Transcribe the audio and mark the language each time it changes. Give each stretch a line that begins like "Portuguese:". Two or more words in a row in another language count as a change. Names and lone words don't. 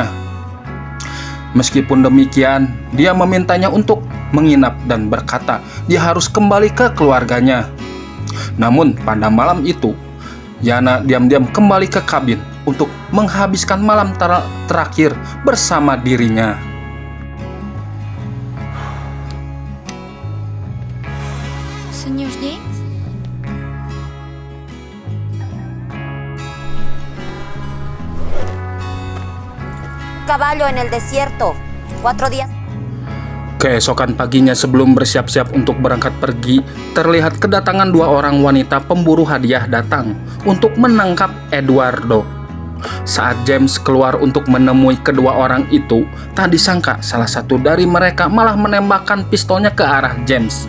Indonesian: Meskipun demikian, dia memintanya untuk menginap dan berkata dia harus kembali ke keluarganya. Namun pada malam itu, Yana diam-diam kembali ke kabin untuk menghabiskan malam terakhir bersama dirinya.
Spanish: Señor James? Caballo en el desierto. 4 días.
Indonesian: Keesokan paginya sebelum bersiap-siap untuk berangkat pergi, terlihat kedatangan dua orang wanita pemburu hadiah datang untuk menangkap Eduardo. Saat James keluar untuk menemui kedua orang itu, tak disangka salah satu dari mereka malah menembakkan pistolnya ke arah James.